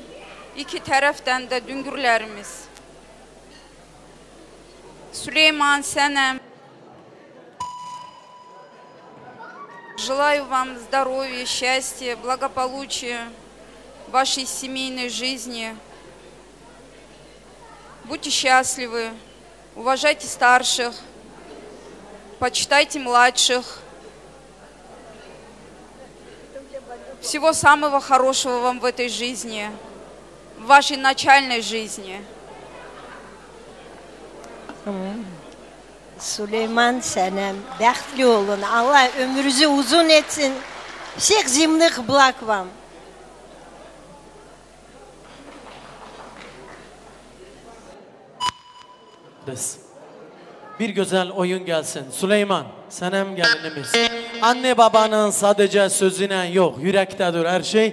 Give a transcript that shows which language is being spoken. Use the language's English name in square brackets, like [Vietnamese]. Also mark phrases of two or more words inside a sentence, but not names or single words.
[Turkish] İki taraftan da düngürlerimiz. Süleyman, Senem. [Russian] Желаю вам здоровья, счастья, благополучия в вашей семейной жизни. Будьте счастливы, уважайте старших, почитайте младших. Всего самого хорошего вам в этой жизни, в вашей начальной жизни. [Azerbaijani] Süleyman Senem, bəxtli olun. [Turkish] Allah ömrünüzü uzun etsin. [Russian] Всех земных благ вам. [Turkish] Bir güzel oyun gelsin. Süleyman, Senem gelinimiz. Anne babanın sadece sözüne yok, yürektedir her şey.